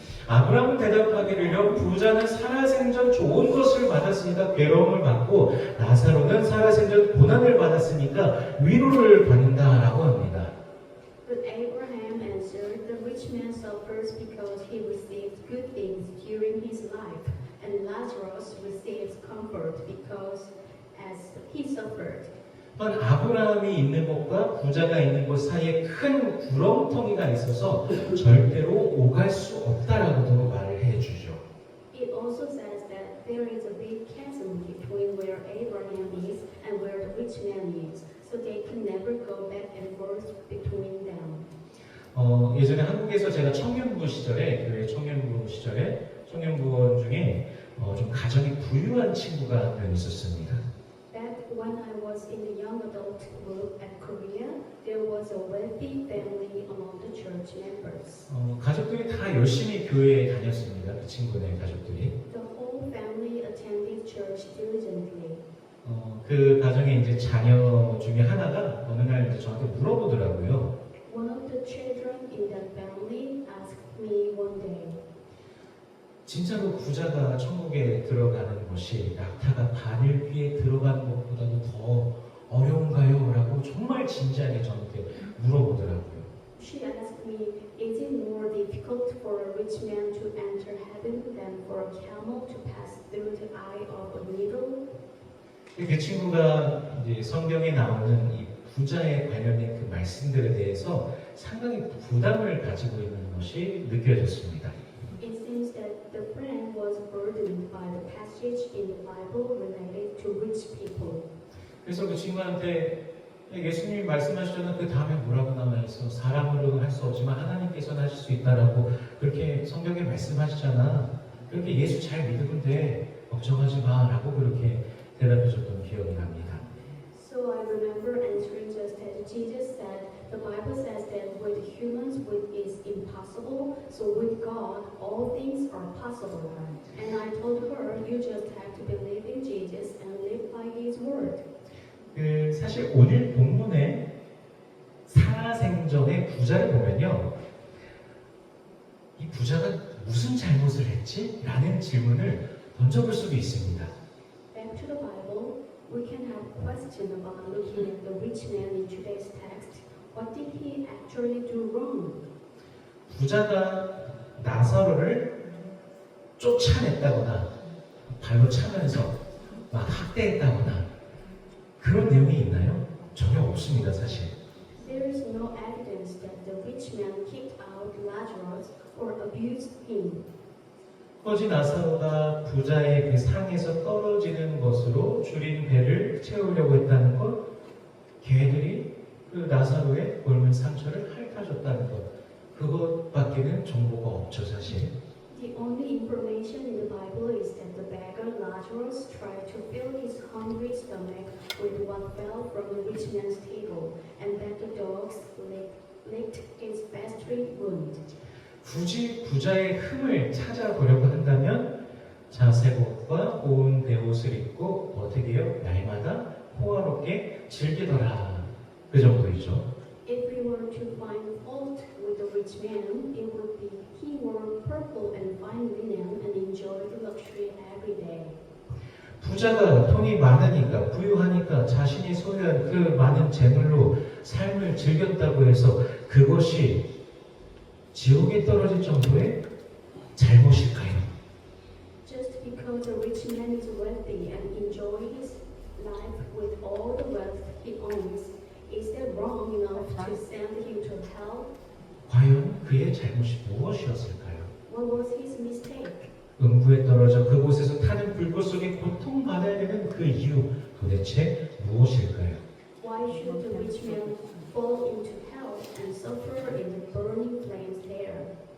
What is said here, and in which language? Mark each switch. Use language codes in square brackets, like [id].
[ko] 아브라함은 대답하기를요, 부자는 살아생전 좋은 것을 받았으니까 괴로움을 받고 나사로는 살아생전 고난을 받았으니까 위로를 받는다라고 합니다. [en] But Abraham answered, the rich man suffers because he received good things during his life, and Lazarus receives comfort because as he suffered. [ko] 또한 아브라함이 있는 곳과 부자가 있는 곳 사이에 큰 구렁텅이가 있어서 절대로 오갈 수 없다라고도 말을 해주죠. [en] It also says that there is a big chasm between where Abraham is and where the rich man is, so they can never go back and forth between them. [ko] 예전에 한국에서 제가 청년부 시절에, 교회 청년부 시절에 청년부원 중에 좀 가정이 부유한 친구가 한 명 있었습니다. [en] That when I was in the young adult group at Korea, there was a wealthy family among the church members. [ko] 가족들이 다 열심히 교회에 다녔습니다. 그 친구네 가족들이. [en] The whole family attended church diligently. [ko] 그 가정의 이제 자녀 중에 하나가 어느 날 이제 저한테 물어보더라고요. [en] One of the children in that family asked me one day, [ko] 진짜로 부자가 천국에 들어가는 것이 낙타가 바늘귀에 들어가는 것보다도 더 어려운가요? 라고 정말 진지하게 저한테 물어보더라고요. [en] She asked me, is it more difficult for a rich man to enter heaven than for a camel to pass through the eye of a needle? [ko] 그 친구가 이제 성경에 나오는 이 부자에 관련된 그 말씀들에 대해서 상당히 부담을 가지고 있는 것이 느껴졌습니다. [en] It seems that the friend was burdened by the passage in the Bible related to rich people. [ko] 그래서 그 친구한테 예수님이 말씀하셨잖아. 그 다음에 뭐라고 나와 있어? 사람으로는 할 수 없지만 하나님께서는 하실 수 있다라고 그렇게 성경에 말씀하시잖아. 그렇게 예수 잘 믿으면 돼. 걱정하지 마라고 그렇게 대답해줬던 기억이 납니다. [en] So I remember answering just as Jesus said, the Bible says that with humans it is impossible, so with God all things are possible. And I told her, you just have to believe in Jesus and live by His word. [ko] 그 사실 오늘 본문에 살아생전의 부자를 보면요, 이 부자가 무슨 잘못을 했지? 라는 질문을 던져볼 수도 있습니다. [en] Back to the Bible, we can have question about looking at the rich man in today's text. What did he actually do wrong? [ko] 부자가 나사로를 쫓아냈다거나 발로 차면서 막 학대했다거나 그런 내용이 있나요? 전혀 없습니다, 사실. [en] There is no evidence that the rich man kicked out Lazarus or abused him. [ko] 거지 나사로가 부자의 그 상에서 떨어지는 것으로 줄인 배를 채우려고 했다는 것, 걔들이 그 나사로의 곪은 상처를 핥아줬다는 것, 그것밖에는 정보가 없죠, 사실. [en] The only information in the Bible is that the beggar Lazarus tried to fill his hungry stomach with what fell from the rich man's table, and that the dogs licked his festering wound. [ko] 굳이 부자의 흠을 찾아보려고 한다면 자색옷과 고운 베옷을 입고 어떻게 해요? 날마다 호화롭게 즐기더라. 그 정도이죠. [en] If we were to find fault with the rich man, it would be he wore purple and fine linen and enjoyed luxury every day. [ko] 부자가 돈이 많으니까 부유하니까 자신이 소유한 그 많은 재물로 삶을 즐겼다고 해서 그것이 지옥에 떨어질 정도의 잘못일까요? [en] Just because a rich man is wealthy and enjoys his life with all the wealth he owns, is that wrong enough to send him to hell? [ko] 과연 그의 잘못이 무엇이었을까요? [en] What was his mistake? [ko] 음부에 떨어져 그곳에서 타는 불꽃 속에 고통받아야 되는 그 이유 도대체 무엇일까요? Why should the rich man fall into hell and suffer in the burning flames there?